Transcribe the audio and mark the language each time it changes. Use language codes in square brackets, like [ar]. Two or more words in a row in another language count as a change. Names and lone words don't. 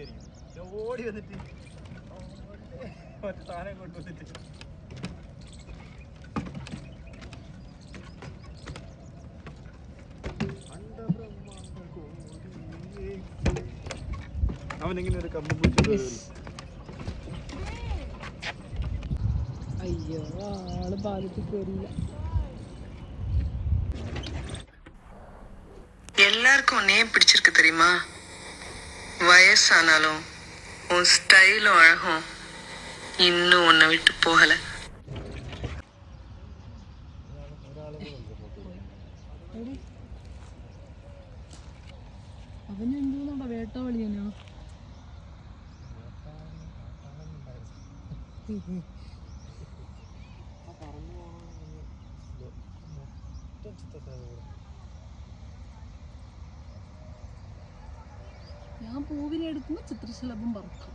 [ml] ഓടി വന്നിട്ട് മറ്റേ സാധനം കൊണ്ടുവന്നിട്ട് അവനിങ്ങനെ ഒരു കമ്പ് പിടിച്ചിട്ട് അയ്യോ ആള് പാലത്തിൽ കയറിയില്ല. [ta] எல்லாருக்கும் உன்னை ஏன் பிடிச்சிருக்கு தெரியுமா? வயசானாலும் உன் ஸ்டைலும் அழகும் இன்னும் உன்னை விட்டு போகல. [ml] അവനെന്തോന്നാ വേട്ടവളി തന്നെയാ. ഞാൻ പൂവിനെ എടുക്കുമ്പോൾ ചിത്രശലഭം പറക്കും.